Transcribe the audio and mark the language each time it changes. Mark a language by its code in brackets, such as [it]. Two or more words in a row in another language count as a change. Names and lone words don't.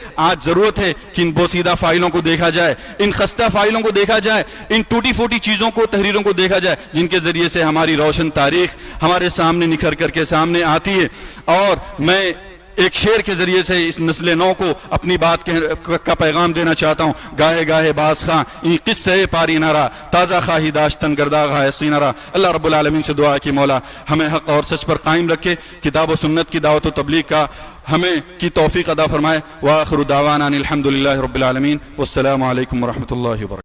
[ur] آج ضرورت ہے کہ ان بوسیدہ فائلوں کو دیکھا جائے، ان خستہ فائلوں کو دیکھا جائے، ان ٹوٹی پھوٹی چیزوں کو، تحریروں کو دیکھا جائے، جن کے ذریعے سے ہماری روشن تاریخ ہمارے سامنے نکھر کر کے سامنے آتی ہے۔ اور میں ایک شعر کے ذریعے سے اس نسل نو کو اپنی بات کا پیغام دینا چاہتا ہوں۔ [fa] گاہے گاہے باز خاں این قصے پاری نرا، تازہ خواہی داشتن گرداغ حسی نرا۔ [ar] اللہ رب العالمین [ur] سے دعا کہ مولا ہمیں حق اور سچ پر قائم رکھے، کتاب و سنت کی دعوت و تبلیغ کا ہمیں کی توفیق عطا فرمائے۔ [ar] وآخر دعوانا الحمدللہ رب العالمین، والسلام علیکم ورحمۃ اللہ وبرکاتہ۔